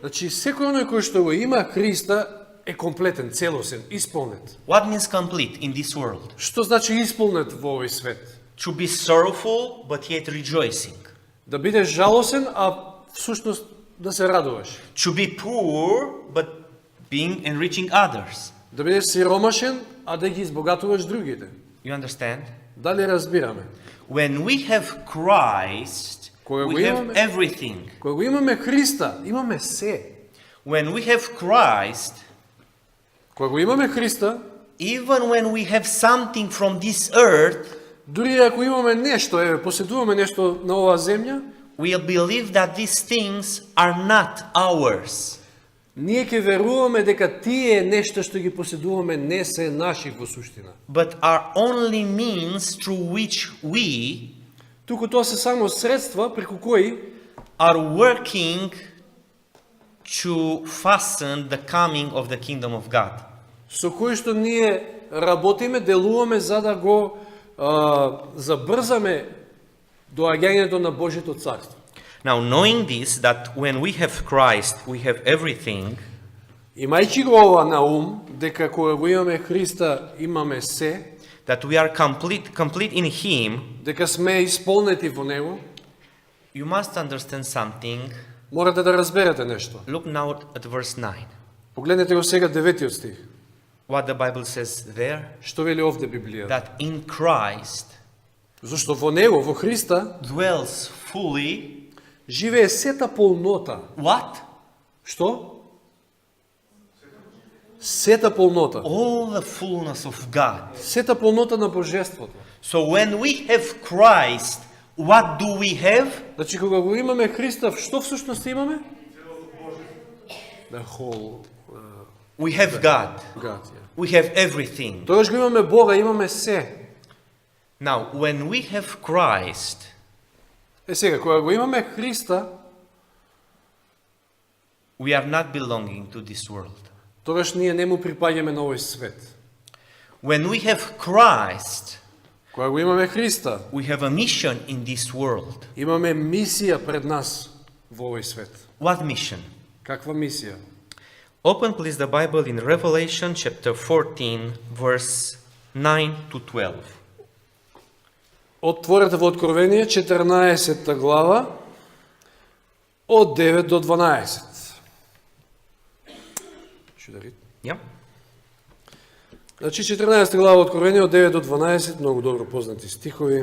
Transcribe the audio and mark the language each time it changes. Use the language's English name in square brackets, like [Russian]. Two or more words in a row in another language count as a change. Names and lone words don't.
[Macedonian] Значи, секој оној кој што го има Христа е комплетен, целосен, исполнет. [English] What means complete in this world? [Macedonian] Што значи исполнет во овој свет? [English] To be sorrowful but yet rejoicing. [Macedonian] Да бидеш жалосен, а всушност да се радуваш. [English] To be poor but being enriching others. [Macedonian] Да бидеш сиромашен, а да ги избогатуваш другите. [English] You understand? [Macedonian] Дали разбираме? [English] When we have Christ, [Macedonian] Кога го [English] we have [Macedonian] имаме, [English] everything. [Macedonian] кога го имаме Христа, имаме се. [English] When we have Christ, [Macedonian] Кога го имаме Христа, [English] even when we have something from this earth, [Macedonian] дури ако имаме нешто, поседуваме нешто на оваа земја, [English] we'll believe that these things are not ours. [Macedonian] ние ќе веруваме дека тие нешто што ги поседуваме не се наши во суштина. [English] But are only means through which we [Macedonian] Туку тоа се само средства преку кои [English] are working to fasten the coming of the kingdom of God. [Macedonian] со кои што ние работиме, делуваме за да го забрзаме доаѓањето на Божјето царство. [English] Now, knowing this, that when we have Christ, we have everything, [Macedonian] Имајќи го ова на ум, дека кога го имаме Христа, имаме се, [English] that we are complete in Him, [Macedonian] дека сме исполнети во Него, [English] you must understand something. [Macedonian] морате да разберете нешто. [English] Look now at verse 9. [Macedonian] Погледнете го сега 9 стих. [English] What the Bible says there, [Macedonian] Што вели овде Библијата? [English] that in Christ [Macedonian] Зашто во Него, во Христа, [English] dwells fully [Macedonian] живее сета полнота. [English] what? [Macedonian] Што? Сета полнота. [English] All the fullness of God. [Macedonian] Сета полнота на Божеството. [English] So when we have Christ, what do we have? [Macedonian] Значи, кога го имаме Христа, што всушност имаме? [English] The whole We have God. God, yeah. We have everything. [Macedonian] Тогаш го имаме Бога, имаме се. [English] Now, when we have Christ, [Macedonian] Сега, кога го имаме Христа, [English] we are not belonging to this world. [Macedonian] тогаш ние не му припаѓаме на овој свет. [English] When we have Christ, [Macedonian] Кога го имаме Христа, [English] we have a mission in this world. [Macedonian] имаме мисија пред нас во овој свет. [English] What mission? [Macedonian] Каква мисија? [English] Open, please, the Bible in Revelation chapter 14, verse 9 to 12. [Macedonian] Отворете во Откровение 14 глава од 9 до 12. [English] Yeah? [Macedonian] Значи 14 глава Откровение од 9 до 12, многу добро познати стихови.